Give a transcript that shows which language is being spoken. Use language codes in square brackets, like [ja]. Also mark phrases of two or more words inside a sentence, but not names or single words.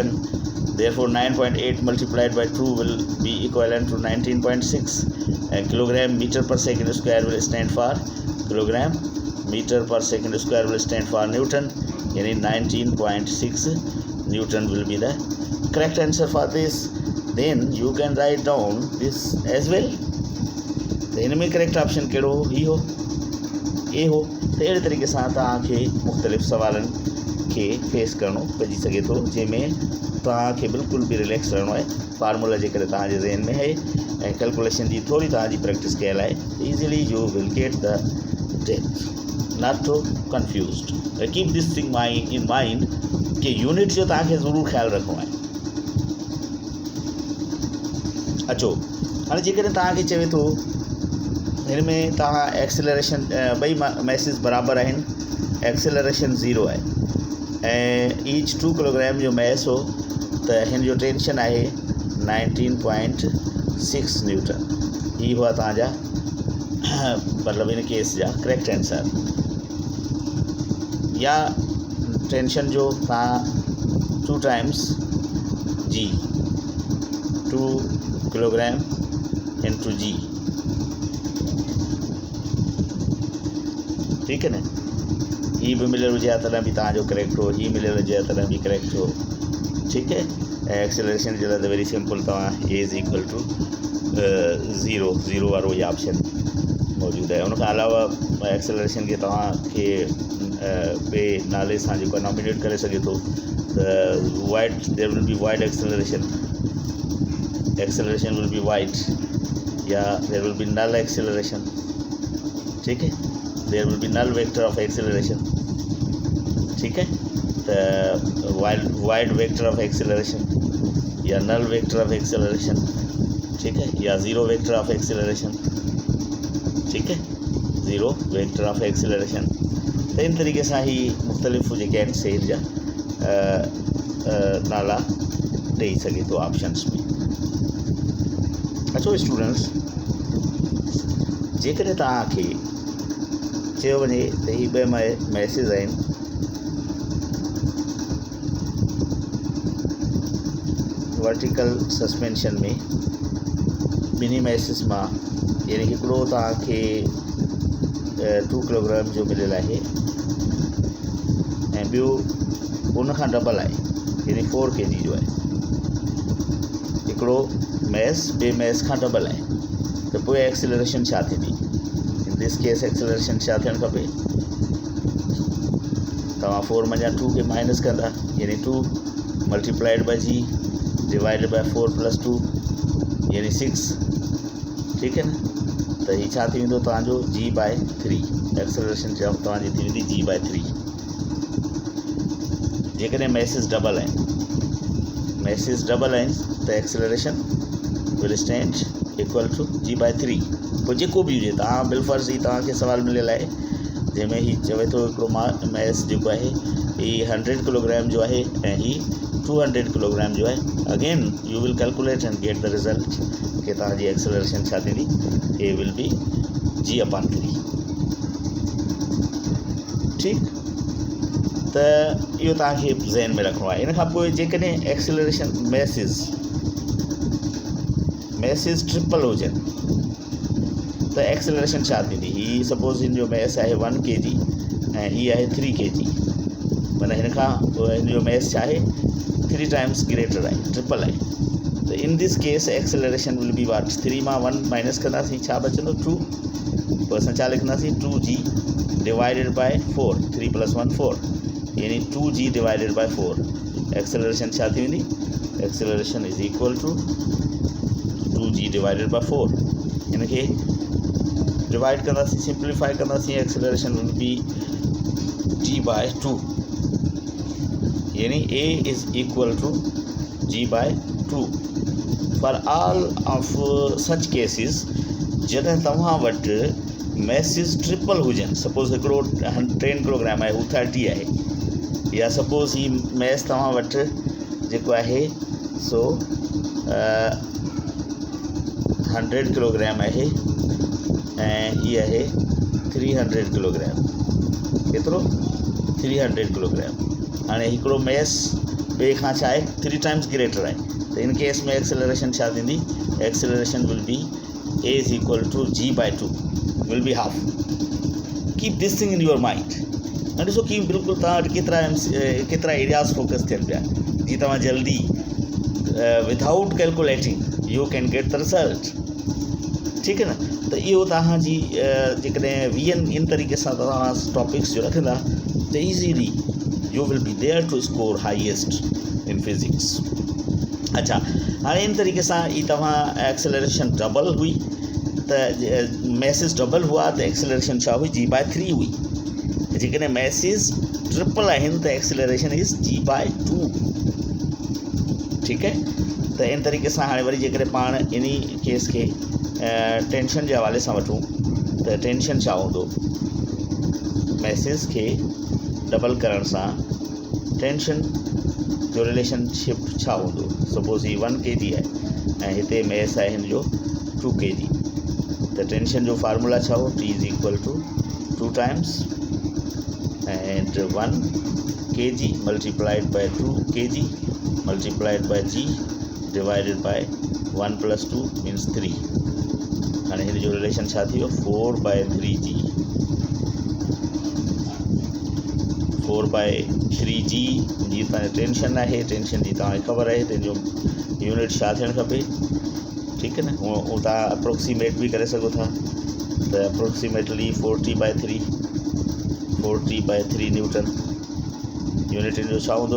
[en] Therefore 9.8 multiplied by 2 will be equivalent to 19.6 and kilogram meter per second square will stand for kilogram meter per second square will stand for Newton. Yani 19.6 Newton will be the correct answer for this. Then you can write down this as well. [sd] तो इनमें करेक्ट ऑप्शन कहिड़ो हो, ही हो, ए हो. तो अहिड़े तरीक़े सां तव्हांखे मुख़्तलिफ़ सवालनि खे फेस करिणो पइजी सघे थो, जंहिंमें तव्हांखे बिल्कुलु बि रिलैक्स रहणो आहे. फार्मूला जेकॾहिं तव्हांजे ज़हन में आहे ऐं कैलकुलेशन जी थोरी तव्हांजी प्रैक्टिस कयल आहे, [en] easily you will get the depth, not too confused. keep this thing in mind [sd] कि यूनिट जो तव्हांखे ज़रूरु ख़्यालु रखिणो आहे. अचो हाणे जेकॾहिं तव्हांखे चवे थो हिन में तव्हां एक्सेलरेशन ॿई मैसिस बराबरि आहिनि, एक्सेलरेशन 0 आहे ऐं ईच 2 किलोग्राम जो मैस हो, त हिन जो टेंशन आहे 19.6 न्यूटन. ही हुआ तव्हांजा मतिलबु हिन केस जा करेक्ट आंसर. या टेंशन जो तव्हां [en] 2 times G, [sd] 2 [en] kilogram into G. [hi] ठीक है न. [sd] ही भी मिलियल हुजे तॾहिं बि तव्हांजो करेक्ट हो, ही मिलियल हुजे तॾहिं बि करेक्ट हो. [hi] ठीक है. [sd] एक्सेलरेशन जे लाइ त [en] very simple, [sd] तव्हां [en] a is equal to 0 [sd] वारो इहो ऑप्शन मौजूदु आहे. उनखां अलावा एक्सेलरेशन खे तव्हांखे ॿिए नाले सां जेको आहे नॉमिनेट करे सघे थो. [en] त wide, there will be wide acceleration will be wide, या there will be null acceleration. [hi] ठीक है. [en] there will be null vector of acceleration. [hi] ठीक है. [en] तो wide vector of acceleration या null vector of acceleration. [hi] ठीक है. [en] या zero vector of acceleration. [hi] ठीक है. [en] zero vector of acceleration. [sd] तो इन तरीक़े सां ही मुख़्तलिफ़ जेके आहिनि सेल जा नाला ॾेई सघे थो ऑप्शन्स में। अचो स्टूडेंट्स, जेकॾहिं तव्हांखे चयो वञे त ही ॿ मैसेज आहिनि, वर्टिकल सस्पेंशन में ॿिन्ही मैसेज मां यानी हिकिड़ो तव्हांखे 2 किलोग्राम जो मिलियल आहे ऐं ॿियो उन खां डबल आहे यानी 4 kg जो आहे। हिकिड़ो मैस ॿिए मैस खां डबल आहे, त पोइ एक्सेलरेशन छा थींदी? [en] in this case [sd] एक्सेलरेशन छा थियणु खपे? तव्हां 4 मां 2 खे माइनस कंदा यानी [en] 2 multiplied by g divided by 4 + 2 [sd] यानी 6। ठीकु है न? त हीउ छा थी वेंदो तव्हांजो g/3, एक्सेलरेशन तव्हांजी थी वेंदी g/3। जेकॾहिं मैसेज डबल आहिनि त [en] acceleration will stand equal to g/3. [sd] पोइ जेको बि हुजे, तव्हां बिलफर्ज़ ही तव्हांखे सुवाल मिलियल आहे जंहिंमें ही चवे थो हिकिड़ो मैस जेको आहे ही 100 किलोग्राम जो आहे ऐं ही 200 किलोग्राम जो आहे। [en] again you will calculate and get the result [sd] कि तव्हांजी एक्सेलरेशन छा थींदी? [en] a will be g/3. [sd] ठीकु, त इहो तव्हांखे ज़हन में रखिणो आहे। इन खां पोइ जेकॾहिं एक्सेलरेशन मैसेज ट्रिपल हुजनि त एक्सेलरेशन छा थींदी? ही सपोज़ हिन जो मैस आहे 1 kg ऐं ही आहे 3 kg, माना हिन जो मैस छा आहे [en] 3 times greater [sd] आहे, ट्रिपल आहे। [en] तो in this case acceleration will be what? [sd] 3 मां 1 माइनस कंदासीं, छा बचंदो? 2। पोइ असां छा लिखंदासीं? [en] 2g divided by 4, 3 + 1 4 यानी 2g divided by 4. [sd] एक्सेलरेशन छा थी वेंदी? [en] acceleration is equal to 2g divided by 4. [sd] इनखे डिवाइड कंदासीं, सिंप्लीफाई कंदासीं, [en] acceleration will be g/2 यानी a is equal to g/2. for all of such cases [sd] जॾहिं तव्हां वटि मैसेज ट्रिपल हुजनि, सपोज़ हिकिड़ो 10 किलोग्राम आहे हू 30 आहे, या सपोज़ ही मैस तव्हां वटि जेको आहे सो 100 किलोग्राम आहे ऐं ही आहे 300 किलोग्राम। केतिरो? 300 किलोग्राम। हाणे हिकिड़ो मैस ॿिए खां छा आहे [en] 3 times greater [sd] आहे, त इन केस में एक्सेलरेशन छा थींदी? [en] acceleration will be a is equal to g/2 will be half. keep this thing in your mind. [sd] ऐं ॾिसो कि बिल्कुलु तव्हां वटि केतिरा एरियाज़ फोकस थियनि पिया, जीअं तव्हां जल्दी [en] without calculating you can get the result. [sd] ठीकु है न? त इहो तव्हांजी जेकॾहिं इन तरीक़े सां तव्हां टॉपिक्स जो रखंदा त [en] easily you will be there to score highest in physics. [sd] अच्छा, हाणे इन तरीक़े सां ही तव्हां एक्सेलरेशन डबल हुई त मैसेज डबल हुआ त एक्सेलरेशन छा हुई? g/3 हुई। जेकॾहिं मैसेज ट्रिपल आहिनि त [en] acceleration is g/2. [sd] ठीकु है? त इन तरीक़े सां हाणे वरी जेकॾहिं पाण इन केस खे टेंशन जे हवाले सां वठूं त टेंशन छा हूंदो? मैसेज खे डबल करण सां टेंशन जो रिलेशनशिप छा हूंदो? सपोज़ ही 1 kg आहे ऐं हिते मैस आहे हिन जो 2 kg, त टेंशन जो फार्मूला छा हो? [en] T is equal to 2 times and 1 kg multiplied by 2 kg multiplied by g divided by 1 + 2 means 3। [sd] हाणे हिन जो रिलेशन छा थी वियो? 4/3g 4/3g। जी तव्हांजी टेंशन आहे, टेंशन जी तव्हांखे ख़बर आहे त जो यूनिट छा थियणु खपे। ठीकु है न? उहो तव्हां अप्रोक्सीमेट बि करे सघो था, त अप्रोक्सीमेटली 40/3 न्यूटन यूनिट जो छा हूंदो?